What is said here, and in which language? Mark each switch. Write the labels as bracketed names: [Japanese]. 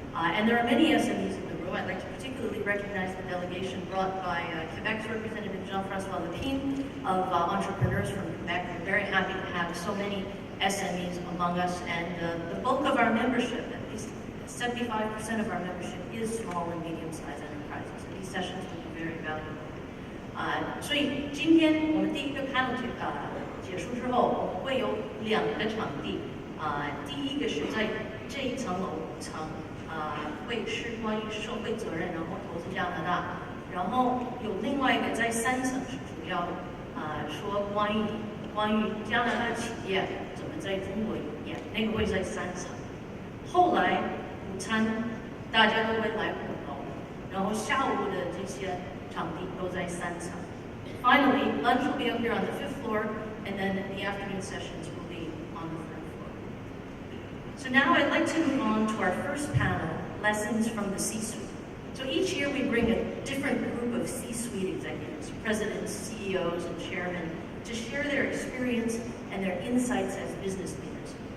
[English] And there are many SMEs in the room. I'd like to particularly recognize the delegation brought by Quebec's representative Jean-François Lepine of entrepreneurs from Quebec. We're very happy to have so many SMEs among us, and the bulk of our membership, at least 75% of our membership, is small and medium-sized enterprises. So these sessions will be very valuable. [Chinese] 所以今天我们第一个 panel 结束之后，我们会有2个场地。第一个是在这一层楼5层，会是关于社会责任，然后投资加拿大。然后有另外一个在3层是主要说关于加拿大企业怎么在中国营业，那个会在3层。后来午餐大家都会来5楼，然后下午的这些场地都在3层。 [English] Finally, lunch will be up here on the 5th floor, and then the afternoon sessions will be on the 3rd floor. So now I'd like to move on to our first panel, Lessons from the C-Suite. So each year we bring a different group of C-Suite executives, presidents, CEOs, and chairmen, to share their experience and their insights as business leaders.